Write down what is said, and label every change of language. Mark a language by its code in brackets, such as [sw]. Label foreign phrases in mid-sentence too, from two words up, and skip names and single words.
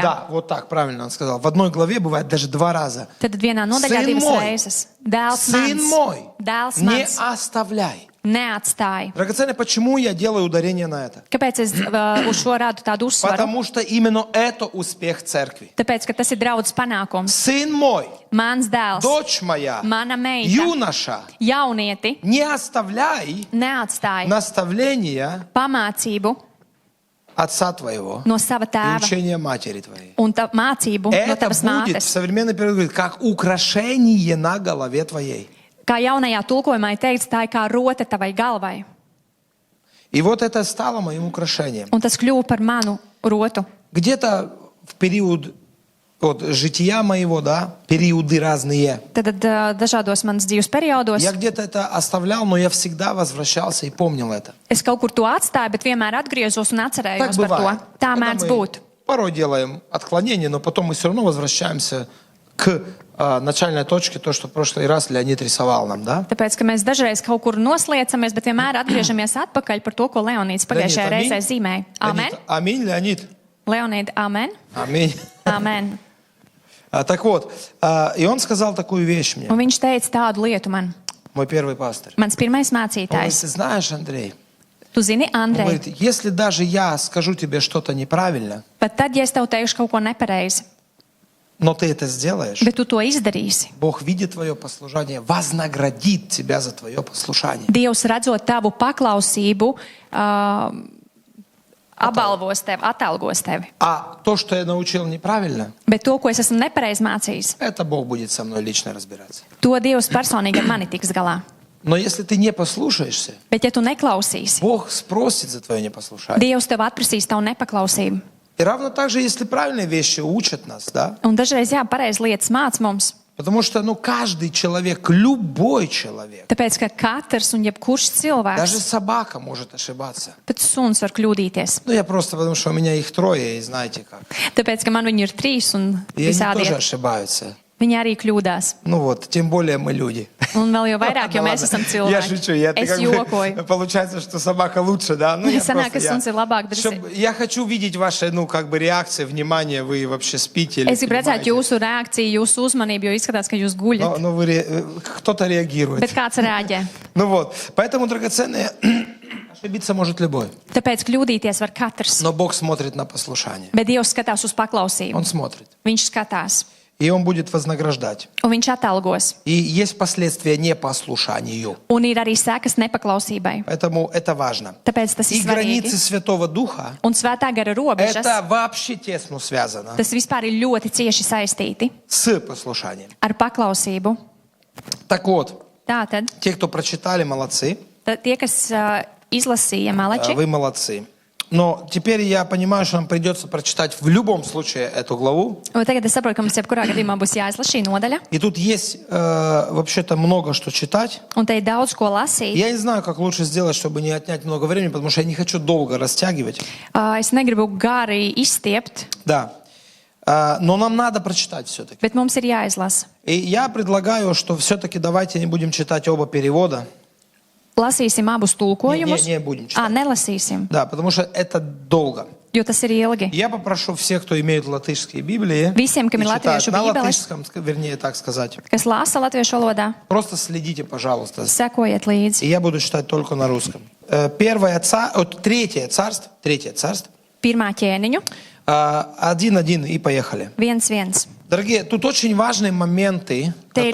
[ru] Да, вот так, правильно он сказал. В одной главе бывает даже 2 раза. [lv] Tad vienā nodaļā [ru] Сын [lv] 2 [ru] мой, [lv] reizes. Dēls [ru] Сын мой, [lv] mans, dēls [ru] не [lv] mans, [ru] оставляй. [lv] neatstāj. [ru] Драгоценные, почему я делаю ударение на это? [lv] Kāpēc es uz šo rādu tādu uzsvaru? [ru] Потому что именно это успех церкви. [lv] Tāpēc, ka tas ir draudzes panākums. [ru] Сын мой, [lv] Mans dēls, [ru] дочь моя, [lv] mana meita, [ru] юноша, [lv] jaunieti, [ru] не оставляй [lv] neatstāj [ru] наставления [lv] pamācību [ru] отца твоего [lv] no sava [ru] и [lv] tēva [ru] учения матери твоей. [lv] un mācību no [ru] Это [lv] tavas [ru] будет, в [lv] mātes. [ru] современной переводе говорит, как украшение на голове твоей. [lv] Kā jaunajā tulkojumā ir teikts, tā ir kā rote tavai galvai. [ru] И вот это стало моим украшением. [lv] Un tas kļuva par manu rotu. [ru] Где-то в период жития моего, да, периоды разные. [lv] Tad dažādos manas dzīves periodos [ru] Я где-то это оставлял, но я всегда возвращался и помнил это. [lv] es kaut kur to atstāju, bet vienmēr atgriezos un [ru] Так [lv] atcerējos par [ru] бывает. [lv] to. Tā [ru] Когда [lv] mēdz [ru] мы [lv] būt. [ru] порой делаем отклонения, но потом мы все равно возвращаемся к начальной точке, то, что в прошлый раз Леонид рисовал нам, да? [lv] Tāpēc, ka mēs dažreiz kaut kur nosliecamies, bet vienmēr atgriežamies atpakaļ par to, ko Leonīds pagājušajā Leonīd, reizē zīmēja. Amen. [ru] Аминь, Леонид. [lv] Leonīd, amen. [ru] Аминь. [lv] Amen. [ru] Так вот, и он сказал такую вещь мне. [lv] Un viņš teica tādu lietu man. [ru] мой первый пастырь. [lv] Mans pirmais [ru] Он говорит, [lv] mācītājs. [ru] ты знаешь, Андрей, [lv] Tu zini, [ru] он [lv] Andrej, [ru] говорит, если даже я скажу тебе что-то неправильно, [lv] pat tad, ja es tev teikšu kaut ko nepareizi, [ru] но ты это сделаешь, [lv] bet tu to izdarīsi, [ru] Бог, видит твое послушание, вознаградит тебя за твое послушание. [lv] Dievs, redzot tavu paklausību, apbalvos tevi, atalgos tevi. [ru] А то, что я научил неправильно, [lv] Bet to, ko es esmu nepareizi mācījis, [ru] это Бог будет со мной лично разбираться. [lv] to Dievs personīgi ar mani tiks galā. [ru] Но если ты не послушаешься, [lv] Bet, ja tu neklausīsi, [ru] Бог спросит за твое непослушание. [lv] Dievs tev atprasīs tavu nepaklausību. [ru] И равно так же, если правильные вещи учат нас, да? [lv] Un dažreiz, jā, pareizi lietas māc mums, [ru] Потому что, каждый человек, любой человек, [lv] tāpēc, ka katrs un jebkurš [ru] даже [lv] cilvēks, [ru] собака может ошибаться. [lv] pat suns var kļūdīties. [ru] Я просто, потому что у меня их 3, и знаете как. [lv] Tāpēc, ka man viņi ir 3 un [ru] И они [lv] visādi [ru] тоже [lv] iet. [ru] ошибаются. [lv] Viņi arī kļūdās. [ru] Тем более мы люди. [lv] Un vēl jau vairāk, jo [ru] Ну [lv] mēs [ru] ладно. [lv] esam [ru] Я [lv] cilvēki. [ru] шучу, [lv] Es jokoju. [ru] получается, что собака лучше, да? Я [lv] Sanāk, [ru] просто, [lv] ka suns ir labāk drusku. [ru] я хочу видеть ваши, реакции, внимание, вы вообще спите или [lv] Es gribu redzēt [ru] понимаете? [lv] jūsu reakciju, jūsu uzmanību, jo izskatās, ka jūs guļat. [ru] Но кто-то реагирует. [lv] Bet kāds reaģē? [ru] Поэтому, драгоценные, ошибиться может любой. [lv] Tāpēc kļūdīties var katrs. [ru] Но Бог смотрит на послушание. [lv] Bet Dievs skatās uz paklausību. [ru] Он смотрит. [lv] Viņš skatās. [ru] И Он будет вознаграждать. [lv] Un viņš atalgos. [ru] И есть последствия непослушанию. [lv] Un ir arī sekas nepaklausībai. [ru] Поэтому это важно. [lv] Tāpēc tas [ru] И [lv] ir [ru] границы [lv] svarīgi. [ru] Святого Духа, [lv] Un svētā gara robežas, [ru] это вообще тесно связано [lv] tas vispār ir ļoti cieši saistīti [ru] с послушанием. [lv] ar paklausību. [ru] Так вот, [lv] Tātad, [ru] те, кто прочитали, молодцы. [lv] tie, kas izlasīja malači, [ru] Вы молодцы. Но теперь я понимаю, что нам придется прочитать в любом случае эту главу. [lv] un tagad es saprotu, ka mums jebkurā gadījumā būs jāizlasa šī nodaļa. [ru] И тут есть вообще-то много что читать. [lv] Un te ir daudz ko lasīt. [ru] Я не знаю, как лучше сделать, чтобы не отнять много времени, потому что я не хочу долго растягивать. [lv] Es negribu gari izstiept, [ru] Да. Но нам надо прочитать все-таки. [lv] bet mums ir jāizlasa. [ru] И я предлагаю, что все-таки давайте не будем читать оба перевода. [lv] Lasīsim abus tulkojumus. [ru] Не будем читать. [lv] Nelasīsim, [ru] Да, потому что это долго. [lv] jo tas ir ilgi. [ru] Я попрошу всех, кто имеет латышские Библии, [lv] Visiem, kam [ru] и [lv] ir [ru] читают [lv] latviešu [ru] на [lv] bībeles, [ru] латышском, вернее так сказать, [lv] kas lasa latviešu valodā, [ru] просто следите, пожалуйста. [lv] sekojiet līdzi. [ru] И я буду читать только на русском. Третье царство, [lv] Pirmā ķēniņu, [ru] 1:1 и поехали. [lv] 1:1. [ru] Дорогие, тут очень важные моменты, [lv] Te ir